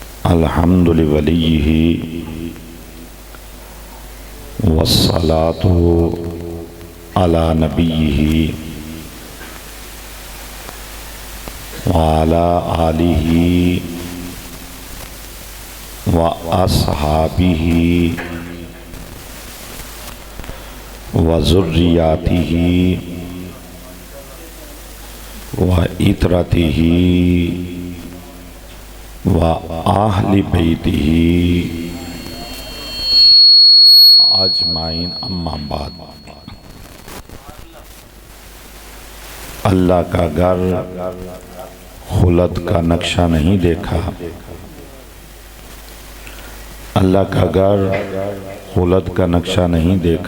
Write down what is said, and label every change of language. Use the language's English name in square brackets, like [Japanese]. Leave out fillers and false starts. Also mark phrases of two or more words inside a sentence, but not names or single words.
[Arabic] الحمد لله وليه والصلاة على نبيه وعلى آله وأصحابه وذرياته وعترته وأهل بيته أجمعين أما بعد. [Urdu] اللہ کا گھر خلد کا نقشہ نہیں دیکھا. اللہ کا گھر خلد کا نقشہ نہیں دیکھا.